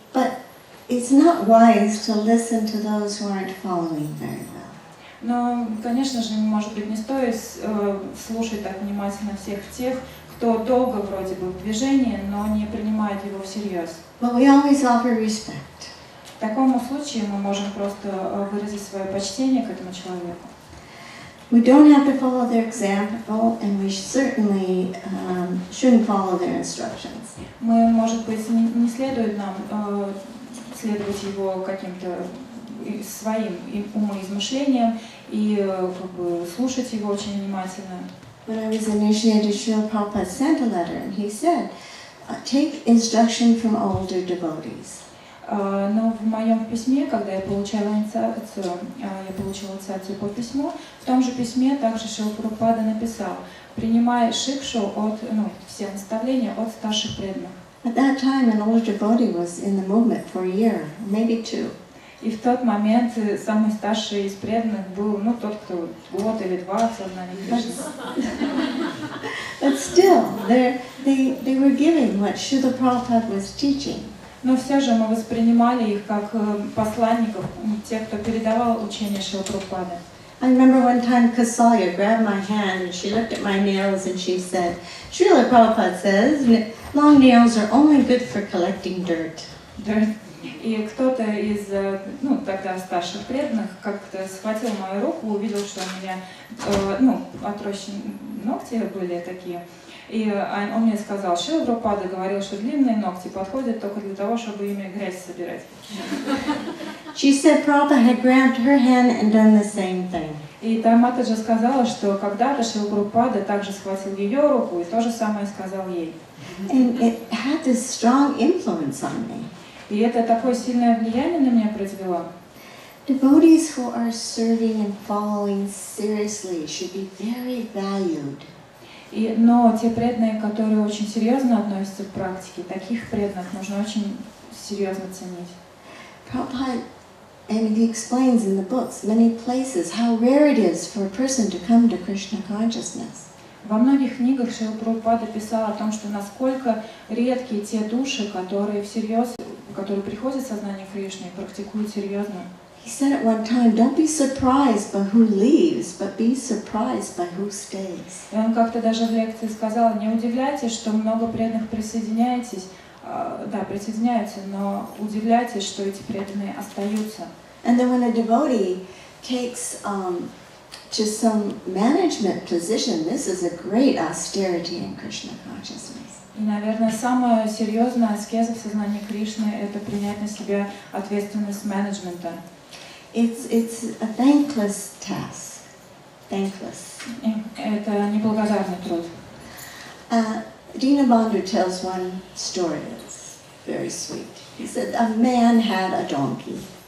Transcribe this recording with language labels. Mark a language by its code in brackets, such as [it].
[en] But it's not wise to listen to those who aren't following very well. [ru] Но, конечно же, может быть, не стоит слушать так внимательно всех тех, кто долго вроде бы в движении, но не принимает его всерьез. [en] But we always offer respect. [ru] В таком случае мы можем просто выразить свое почтение к этому человеку. [en] We don't have to follow their example, and we certainly shouldn't follow their instructions. [ru] Мы, может быть, не следует нам следовать его каким-то своим умоизмышлениям и как бы слушать его очень внимательно. [en] When I was initiated, Srila Prabhupada sent a letter, and he said, take instruction from older devotees. [ru] Но в моем письме, когда я получила инициацию по письму, в том же письме также Шрила Прабхупада написал: принимай шикшу все наставления от старших преданных. [en] At that time, an older devotee was in the movement for a year, maybe 2. [ru] И в тот момент самый старший из преданных был, тот, кто год или 2 в сознании Кришны. [en] But still, they were giving what Srila Prabhupada was teaching. [ru] Но все же мы воспринимали их как посланников, тех, кто передавал учение Шрилы Прабхупады. [en] I remember one time Kasalya grabbed my hand and she looked at my nails and she said, Srila Prabhupada says, long nails are only good for collecting dirt. [ru] И кто-то из, тогда старших преданных как-то схватил мою руку, увидел, что у меня, отрощенные ногти были такие. И он мне сказал: Шрила Прабхупада говорил, что длинные ногти подходят только для того, чтобы ими грязь собирать. [en] She said Prabhupada had grabbed her hand and done the same thing. [ru] И там Матаджи сказала, что когда-то Шрила Прабхупада также схватил ее руку и то же самое сказал ей. [en] And it had this strong influence on me. [ru] И это такое сильное влияние на меня произвело. [en] Devotees who are serving and following seriously should be very valued. [ru] Но те преданные, которые очень серьезно относятся к практике, таких преданных нужно очень серьезно ценить. [en] Prabhupada, and he explains in the books, many places, how rare it is for a person to come to Krishna consciousness. [ru] Во многих книгах Шрила Прабхупада писал о том, что насколько редкие те души, которые приходят в сознание Кришны и практикуют серьезно. [en] He said at one time, don't be surprised by who leaves, but be surprised by who stays. [ru] И он как-то даже в лекции сказал: не удивляйтесь, что много преданных присоединяются, но удивляйтесь, что эти преданные остаются. [en] And then when a devotee takes to some management position, this is a great austerity in Krishna consciousness. [ru] И, наверное, самая серьезная аскеза в сознании Кришны — это принять на себя ответственность менеджмента. [en] It's a thankless task. Thankless. [ru] Это неблагодарный труд. [en] Dinabandhu tells one story that's very sweet. He said a man had a donkey.